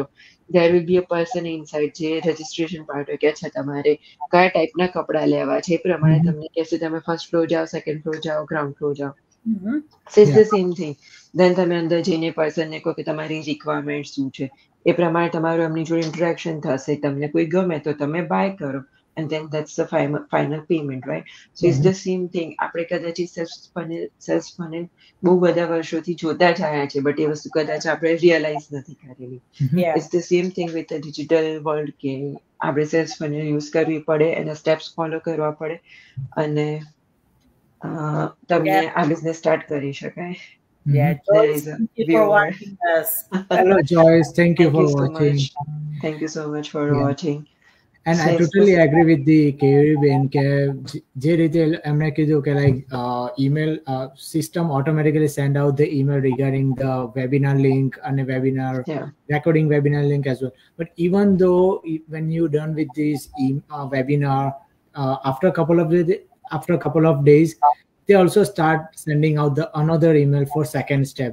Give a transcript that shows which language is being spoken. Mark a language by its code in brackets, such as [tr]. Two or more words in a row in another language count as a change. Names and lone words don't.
[en] there will be a person inside [gu] જે [en] registration part [gu] હોય કે અચ્છા તમારે કયા ટાઈપના કપડાં લેવા છે, એ પ્રમાણે તમને કહેશે તમે [en] first floor [gu] જાઓ, [en] second floor [gu] જાઓ, [en] ground floor [gu] જાઓ. [en] so it's the same thing. [gu] દેન તમે અંદર જઈને પર્સનને કહો કે તમારી રિક્વાયરમેન્ટ શું છે, એ પ્રમાણે તમારું એમની જોડે ઇન્ટરેક્શન થશે. તમને કોઈ ગમે તો તમે બાય કરો [en] and then that's the final payment, right? So it's the same thing. [gu] આપણે કદાચ [en] sales funnel [gu] બહુ બધા વર્ષોથી જોતા જ આવ્યા છે, બટ એ વસ્તુ કદાચ આપણે રિયલાઇઝ નથી કરેલી. [en] it's the same thing with the digital world [gu] કે આપણે [en] sales funnel use [gu] કરવી પડે, એના [en] steps follow [gu] કરવા પડે અને તમને આ [en] business start [gu] કરી શકાય. [en] Yeah, There Joyce, is a thank you for viewer. watching us. Hello, Joyce. Thank you Thank for you so watching. much. Thank you so much for Yeah. watching. And I Yes, totally agree with the KVBN [gu] કે જે રીતે એમણે કીધું કે [en] like email system automatically send out the email regarding the webinar link and webinar yeah, recording webinar link as well. But even though when you done with this webinar after a couple of days, they also start sending out the another email for second step.